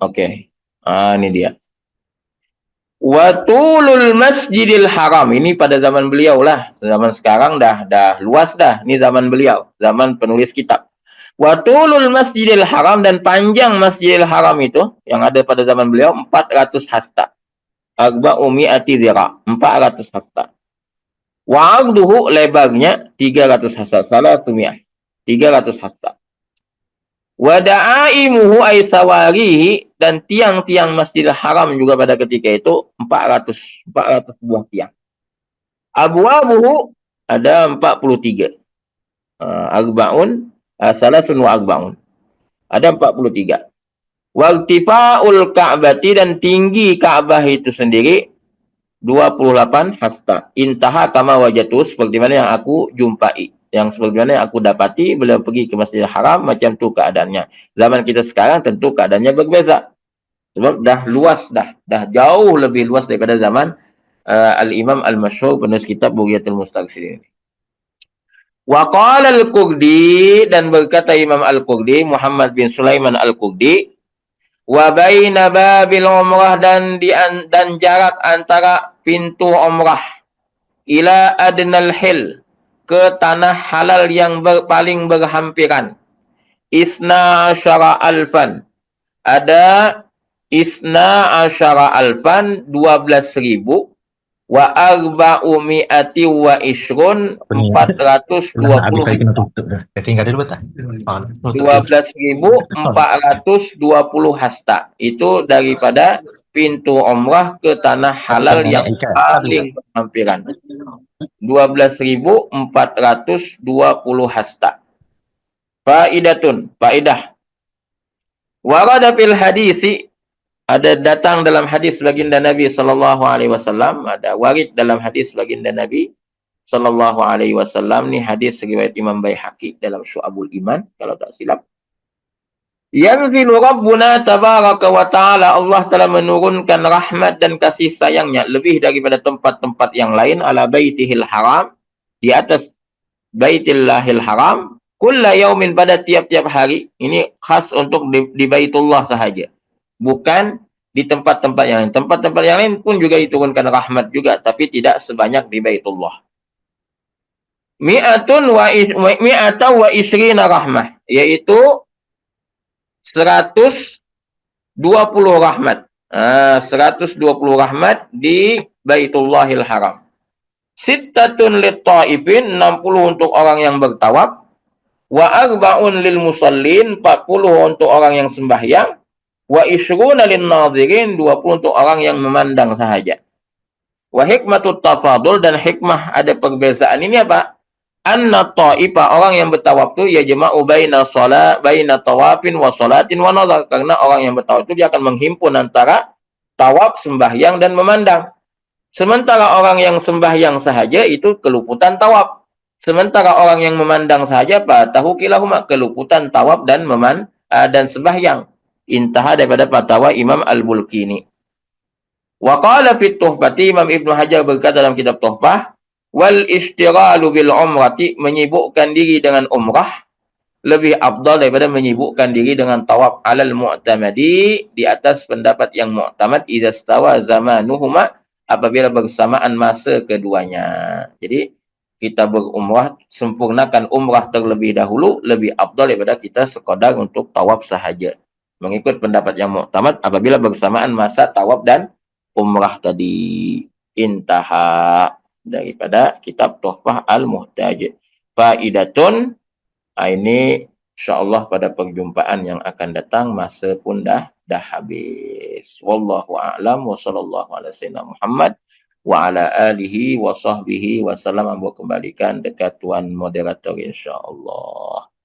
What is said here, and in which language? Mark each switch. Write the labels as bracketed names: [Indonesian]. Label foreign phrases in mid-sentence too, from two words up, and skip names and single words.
[Malay] Oke. Ini dia. [Arabic] وطول المسجد الحرام. [Malay] Ini pada zaman beliau lah. Zaman sekarang dah luas dah. Ini zaman beliau, zaman penulis kitab. [Arabic] وطول المسجد الحرام, [Malay] dan panjang Masjidil Haram itu yang ada pada zaman beliau 400 hasta. [Arabic] أربعمائة ذراع, [Malay] 400 hasta. [Arabic] وعرضه, [Malay] lebarnya 300 hasta. [Arabic] ثلاثمائة, [Malay] 300 hasta. [Arabic] ودعائمه أي سواريه, [Malay] dan tiang-tiang Masjidil Haram juga pada ketika itu 400 buah tiang. Abwabuhu, ada 43. [Arabic] أربعون، ثلاث وأربعون. [Malay] Ada 43. [Arabic] وارتفاع الكعبة, [Malay] dan tinggi Ka'bah itu sendiri 28 hasta. [Arabic] انتهى كما وجدت, [Malay] seperti mana yang aku jumpai, yang sebagaimana yang aku dapati beliau pergi ke Masjidil Haram, macam tu keadaannya. Zaman kita sekarang tentu keadaannya berbeza. Sebab dah luas dah jauh lebih luas daripada zaman [Arabic] الإمام المشهور [Malay] penulis kitab Bughiyatul Mustaqsirin. [Arabic] وقال الكردي, [Malay] dan berkata Imam Al-Qurdi, Muhammad bin Sulaiman Al-Qurdi, [Arabic] وبين باب العمرة, [Malay] dan jarak antara pintu umrah [Arabic] إلى أدنى الحل, [Malay] ke tanah halal yang paling berhampiran, [Arabic] اثنا عشر ألفا, ada اثنا عشر ألفا, 12.000, وأربعمائة وعشرون, [Malay] 420 hasta. Tinggal dulu betul. 12.420 hasta. Itu daripada pintu umrah ke tanah halal yang paling berhampiran. 12.420 hasta. Faidatun, faidah. [Arabic] وورد في الحديث, [Malay] ada datang dalam hadis baginda Nabi [Arabic] صلى الله عليه وسلم, [Malay] ada warid dalam hadis baginda Nabi [Arabic] صلى الله عليه وسلم. [Malay] Ni hadis riwayat Imam Baihaqi dalam Syu'abul Iman kalau tak silap. [Arabic] ينزل ربنا تبارك وتعالى, [Malay] Allah telah menurunkan rahmat dan kasih sayangnya lebih daripada tempat-tempat yang lain, [Arabic] على بيته الحرام, [Malay] di atas baitillahil haram, [Arabic] كل يوم, [Malay] pada tiap-tiap hari. Ini khas untuk di Baitullah sahaja, bukan di tempat-tempat yang lain. Tempat-tempat yang lain pun juga diturunkan rahmat juga, tapi tidak sebanyak di Baitullah. [Arabic] مائة وعشرون رحمة, [Malay] yaitu 120 rahmat. 120 rahmat di Baitullahil Haram. [Arabic] ستون للطائفين, [Malay] 60 untuk orang yang bertawaf. [Arabic] وأربعون للمصلين, [Malay] 40 untuk orang yang sembahyang. [Arabic] وعشرون للناظرين, [Malay] 20 untuk orang yang memandang sahaja. [Arabic] وحكمة التفاضل, [Malay] dan hikmah ada perbezaan ini apa? [Arabic] أن الطائف, [Malay] orang yang bertawaf tu [Arabic] يجمع بين طواف وصلاة ونظر, [Malay] karena orang yang bertawaf itu dia akan menghimpun antara tawaf, sembahyang dan memandang. Sementara orang yang sembahyang sahaja itu keluputan tawaf. Sementara orang yang memandang sahaja [Arabic] فاته كلاهما, [Malay] keluputan tawaf dan sembahyang. Intaha daripada fatwa Imam Al-Bulkini. [Arabic] وقال في التحفة, [Malay] Imam Ibnu Hajar berkata dalam kitab Tuhfah, [Arabic] والاشتغال بالعمرة, [Malay] menyibukkan diri dengan umrah lebih afdal daripada menyibukkan diri dengan tawaf, [Arabic] على المعتمد, [Malay] di atas pendapat yang mu'tamad, [Arabic] إذا استوى زمانهما, [Malay] apabila bersamaan masa keduanya. Jadi kita berumrah, sempurnakan umrah terlebih dahulu, lebih afdal daripada kita sekadar untuk tawaf sahaja. Mengikut pendapat yang mu'tamad apabila bersamaan masa tawaf dan umrah tadi. Intaha daripada kitab Tuhfah Al-Muhtaj. Faidatun, ini insyaAllah pada perjumpaan yang akan datang, masa pun dah habis. [Arabic] والله أعلم وصلى الله على سيدنا محمد وعلى آله وصحبه وسلم. [Malay] Kembalikan dekat tuan moderator insyaAllah.